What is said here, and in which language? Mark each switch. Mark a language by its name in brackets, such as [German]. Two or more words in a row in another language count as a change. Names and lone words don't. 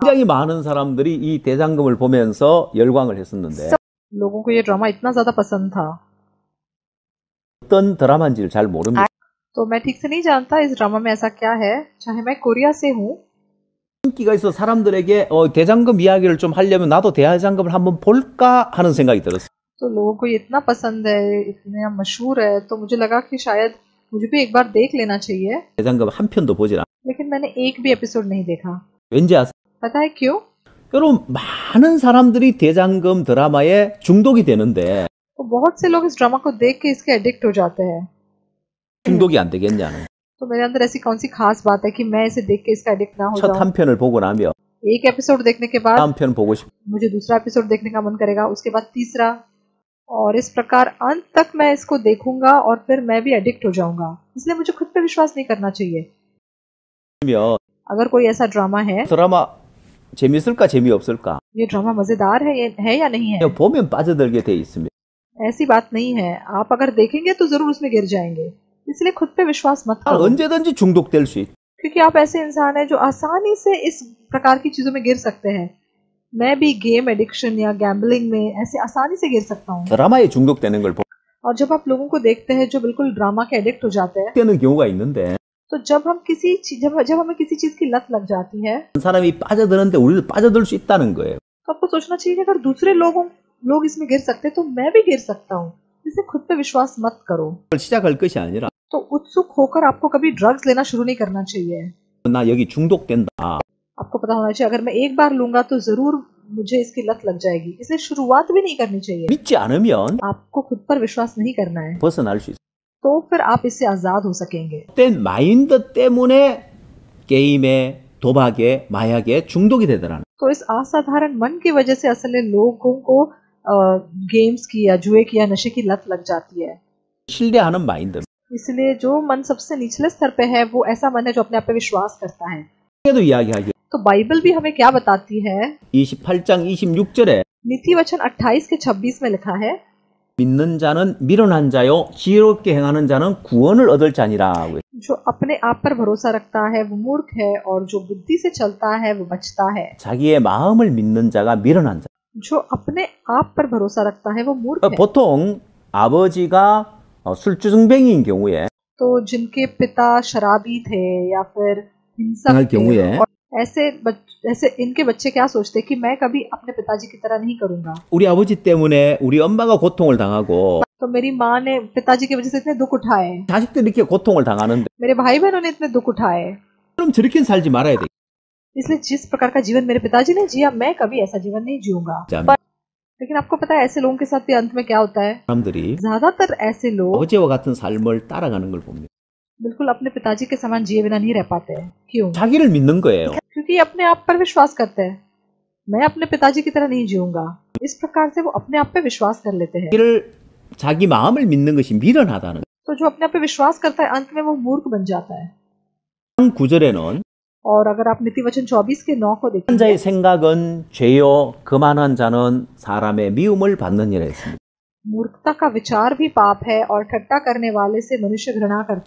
[Korean] 굉장히 많은 사람들이 이 대장금을 보면서 열광을 했었는데 [Hindi] लोगों को ये ड्रामा इतना ज्यादा पसंद था, [Korean] 어떤 드라마인지를 잘 모릅니다. [Hindi] तो मैं ठीक से नहीं जानता इस ड्रामा में ऐसा क्या है। चाहे मैं कोरिया से हूँ, [Korean] 인기가 있어 사람들에게 대장금 이야기를 좀 하려면 나도 대장금을 한번 볼까 하는 생각이 들었어요. [Hindi] तो लोगों को ये इतना पसंद है, इतना मशहूर है, तो मुझे लगा कि शायद मुझे भी एक बार देख लेना चाहिए। [Korean] 대장금 한 편도 보질 않아요. [Hindi] लेकिन मैंने एक भी एपिसोड नहीं देखा। [Korean] 왠지 아세요? [Hindi] पता है क्यों? [Korean] 여러분 많은 사람들이 대장금 드라마에 중독이 되는데 [Hindi] तो बहुत से लोग इस ड्रामा को देख के इसके एडिक्ट हो जाते हैं। [Korean] 중독이 안 되겠냐는. [Hindi] तो मेरे अंदर ऐसी कौन सी खास बात है कि मैं इसे देख के इसका एडिक्ट ना हो [Korean] 첫 [Hindi] जाऊं। [Korean] 한 편을 보고 나면 [Hindi] एक एपिसोड देखने के बाद [Korean] 다음 편 보고 싶고 [Hindi] मुझे दूसरा एपिसोड देखने का मन करेगा, उसके बाद तीसरा, और इस प्रकार अंत तक मैं इसको देखूंगा और फिर मैं भी एडिक्ट हो जाऊंगा। इसलिए मुझे खुद पे विश्वास नहीं करना चाहिए। अगर कोई ऐसा ड्रामा है, [Korean] 드라마 재밌을까 재미없을까 [Hindi] ये ड्रामा मजेदार है या नहीं है, [Korean] 그냥 보면 빠져들게 돼 있습니다. [Hindi] ऐसी बात नहीं है। आप अगर देखेंगे तो जरूर उसमें गिर जाएंगे। इसलिए खुद पे विश्वास मत करो, [Korean] 언제든지 중독될 수 있다. [Hindi] क्योंकि आप ऐसे इंसान हैं जो आसानी से इस प्रकार की चीजों में गिर सकते हैं। मैं भी [English] game addiction [Hindi] या गैम्बलिंग में ऐसे आसानी से गिर सकता हूँ। [Korean] 드라마에 중독되는 걸 볼 [Hindi] और जब आप लोगों को देखते हैं जो बिल्कुल ड्रामा के एडिक्ट हो जाते हैं, [Korean] 때는 경우가 있는데 [Hindi] तो जब हमें किसी चीज की लत लग जाती है, [Korean] 한 사람이 빠져드는데 우리도 빠져들 수 있다는 거예요. [Hindi] तो आपको सोचना चाहिए कि अगर दूसरे लोग इसमें गिर सकते हैं तो मैं भी गिर सकता हूँ। इसलिए खुद पे विश्वास मत करो। [Korean] 그걸 시작할 것이 아니라 [Hindi] तो उत्सुक होकर आपको कभी ड्रग्स लेना शुरू नहीं करना चाहिए। [Korean] 나 여기 중독된다. [Hindi] आपको पता होना चाहिए अगर मैं एक बार लूंगा तो जरूर मुझे इसकी लत लग जाएगी। इसलिए शुरुआत भी नहीं करनी चाहिए। [Korean] 믿지 않으면 [Hindi] आपको खुद पर विश्वास नहीं करना है, [Korean] 벗어날 수 있어요. [Hindi] तो फिर आप इससे आजाद हो सकेंगे। [Korean] 그때 마인드 때문에 게임에 도박에 마약에 중독이 되더라는. [Hindi] तो इस असाधारण मन की वजह से असल में लोगों को गेम्स की या जुए की या नशे की लत लग जाती है। [Korean] 신뢰하는 마인드. [Hindi] इसलिए जो मन सबसे निचले स्तर पे है वो ऐसा मन है जो अपने आप पे विश्वास करता है। [Korean] 그래도 이야기하기. [Hindi] तो बाइबल भी हमें क्या बताती है? [Korean] 28장 26절에 [Hindi] नीति वचन 28 के 26 में लिखा है, [Korean] 믿는 자는 미련한 자요 지혜롭게 행하는 자는 구원을 얻을 자니라. [Hindi] जो अपने आप पर भरोसा रखता है वो मूर्ख है और जो बुद्धि से चलता है वो बचता है। [Korean] 자기의 마음을 믿는 자가 미련한 자. [Hindi] जो अपने आप पर भरोसा रखता है वो मूर्ख है। [Korean] 보통 아버지가 술주정뱅이인 경우에 [Hindi] तो जिनके पिता शराबी थे या फिर हिंसक थे, [Korean] 경우에 [Hindi] और ऐसे इनके बच्चे क्या सोचते कि मैं कभी अपने पिताजी की तरह नहीं करूंगा। [Korean] 우리 아버지 때문에 우리 엄마가 고통을 당하고 [Hindi] तो मेरी माँ ने पिताजी की वजह से इतने दुख उठाए, [Korean] 자식들이 이렇게 고통을 당하는데 [Hindi] मेरे भाई बहनों ने इतने दुख उठाए, [Korean] 그럼 저렇게 살지 말아야 돼. [Hindi] इसलिए जिस प्रकार का जीवन मेरे पिताजी ने जिया मैं कभी ऐसा जीवन नहीं जीऊंगा। [Korean] 자, [Hindi] लेकिन आपको पता है ऐसे लोगों के साथ भी अंत में क्या होता है? [Korean] 사람들이 [Hindi] ज्यादातर ऐसे लोग [Korean] 아버지와 같은 삶을 따라가는 걸 봅니다. [Hindi] बिल्कुल अपने पिताजी के समान जिए बिना नहीं रह पाते हैं। क्यों? [Korean] 자기를 믿는 거예요. [Hindi] क्योंकि अपने आप पर विश्वास करते हैं। मैं अपने पिताजी की तरह नहीं जीऊंगा। इस प्रकार से वो अपने आप पे विश्वास कर लेते हैं। [Korean] 자기 마음을 믿는 것이 미련하다는. [Hindi] तो जो अपने आप पे विश्वास करता है अंत में वो मूर्ख बन जाता है। [Korean] 9절에는 [Hindi] और अगर आप नीति वचन 24 के 9 को देखें, [Korean] 자의 생각은 죄요 거만한 자는 사람의 미움을 받느니라 했습니다. [Hindi] मूर्खता का विचार भी पाप है और ठट्टा करने वाले से मनुष्य घृणा करते